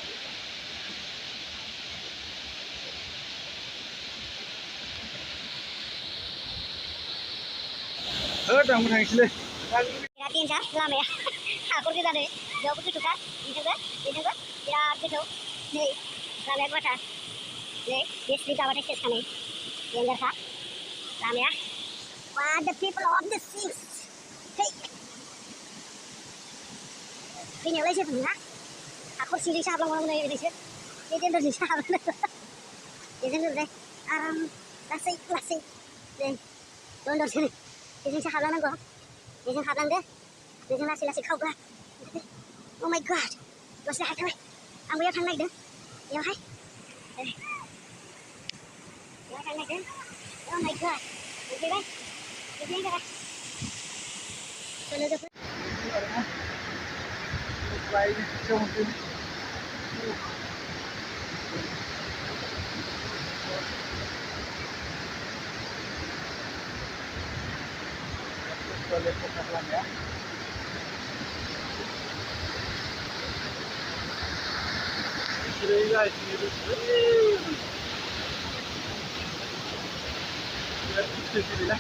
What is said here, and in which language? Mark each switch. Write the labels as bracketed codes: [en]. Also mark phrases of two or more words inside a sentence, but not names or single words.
[brx] आंबो थांसैलै बिराद डेन्जार लामाया हाखर गोजानो बेयावबो गोथौखा बेजोंबो बिराद गोथौ नै लामाया गुवारथार नै बे स्पिड जाबाथाय सेस खानाय डेन्जारखा लामाया [en] What the people of the seas take [brx] फैनायावलाय जेबो नङा हाखर सिंजोंसो हाबलांबावनांगौ जायो ओरैसो बे डेन्जारजोंसो हाबलांनांगौ बेजों ओरैजाय आराम लासै नै दन्दरसो बेजोंसो हाबलांनांगौ बेजों हाबलांदो बेजों लासै खावगा [en] Oh my god [brx] दसे हायथाबाय आं बैयाव थांनो नागिरदों बेयावहाय थांनो नागिरदों [en] Oh my god [brx] मोनफैबाय मोनफैनाय जाबाय लोगोफोर [id] Kita lihat ke belakang ya. Ini guys, ini sini lah.